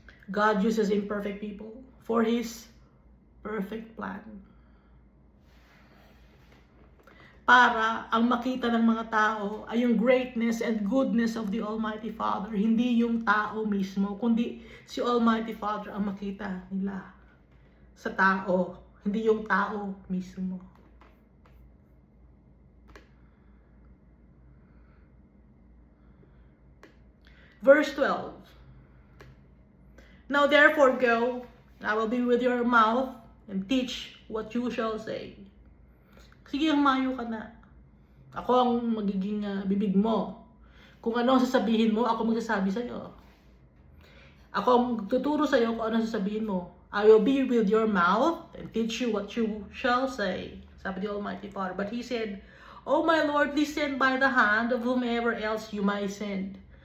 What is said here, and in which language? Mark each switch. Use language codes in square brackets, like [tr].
[en] God uses imperfect people for His perfect plan. [tl] Para ang makita ng mga tao ay yung [en] greatness and goodness of the Almighty Father. [tl] Hindi yung tao mismo, kundi si Almighty Father ang makita nila sa tao. Hindi yung tao mismo. [en] Verse 12. Now therefore go, and I will be with your mouth, and teach what you shall say. [tl] Sige, humayo ka na. Ako ang magiging bibig mo. Kung ano ang sasabihin mo, ako magsasabi sa'yo. Ako ang tuturo sa'yo kung ano ang sasabihin mo. [en] I will be with your mouth and teach you what you shall say. [tl] Sabi ni Almighty Father. [en] But he said, Oh my Lord, please send by the hand of whomever else you might send.